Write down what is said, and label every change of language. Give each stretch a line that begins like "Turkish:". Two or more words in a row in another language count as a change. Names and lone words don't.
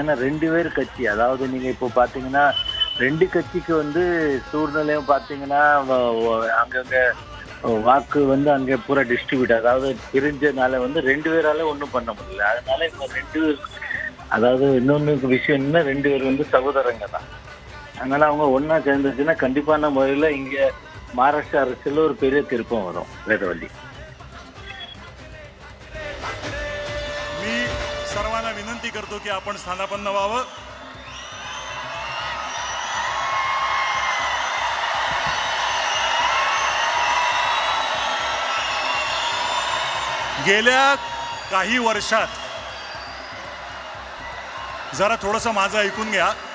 Tamil: ஏன்னா 2 பேர் கட்சி, அதாவது நீங்க இப்போ பாத்தீங்கன்னா 2 கட்சிக்கு சூழ்நிலையும் பாத்தீங்கன்னா அங்கங்க வாக்கு வந்து அங்கே பூரா டிஸ்ட்ரிபியூட், அதாவது பிரிஞ்சனால வந்து 2 பேரால ஒன்றும் பண்ண முடியல. அதனால இவங்க 2 பேர், அதாவது இன்னொன்று விஷயம் என்ன, 2 பேர் வந்து சகோதரங்க தான். அதனால அவங்க ஒன்னா சேர்ந்துச்சுன்னா கண்டிப்பான முறையில் இங்கே महाराष्ट्र அரசியல் ஒரு பெரிய திருப்பம் வரும். வேதவள்ளி,
Marathi: मी सर्वांना विनंती करतो की आपण स्थानापन्न व्हावं. गेल्या काही वर्षात जरा थोडंसं माझं ऐकून घ्या.